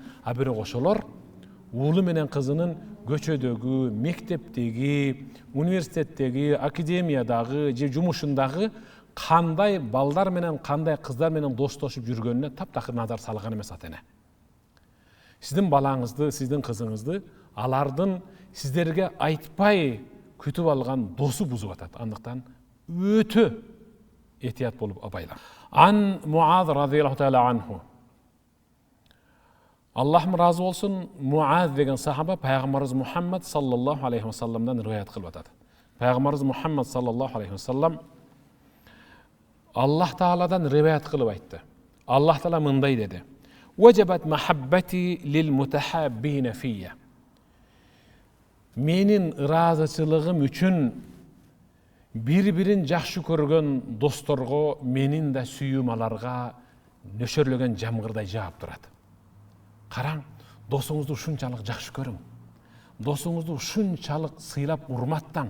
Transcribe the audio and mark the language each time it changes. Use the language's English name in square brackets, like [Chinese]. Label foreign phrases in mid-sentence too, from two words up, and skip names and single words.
[Kyrgyz] А бирок ошолор уулу менен кызынын көчөдөгү, мектептеги, университеттеги, академиядагы же жумушундагы кандай балдар менен, кандай кыздар менен достошуп жүргөнүнө таптакыр назар салган эмес ата-эне. Сиздин балаңызды, сиздин кызыңызды алардын сиздерге айтпай күтүп алган досу бузуп атат. Андыктан өтө этият болуп абайлар. [Arabic] عن معاذ رضي الله تعالى عنه. [Kyrgyz] Аллахым разы болсун, Муаз деген сахаба пайгамбарыбыз Мухаммад [Arabic] صلى الله عليه [Kyrgyz] салламдан риваят кылып атат. Пайгамбарыбыз Мухаммад [Arabic] صلى الله عليه وسلم [Kyrgyz] Аллах Тааладан риваят кылып айтты. Аллах Таала мындай деди: [Arabic] "وجبت محبتي للمتحابين في." [Kyrgyz] Менин ыраазычылыгым үчүн бири-бирин жакшы көргөн досторго менин да сүйүүм аларга нөшөрлөгөн жамгырдай жаап турат. Караң, досуңузду ушунчалык жакшы көрүң. Досуңузду ушунчалык сыйлап урматтаң.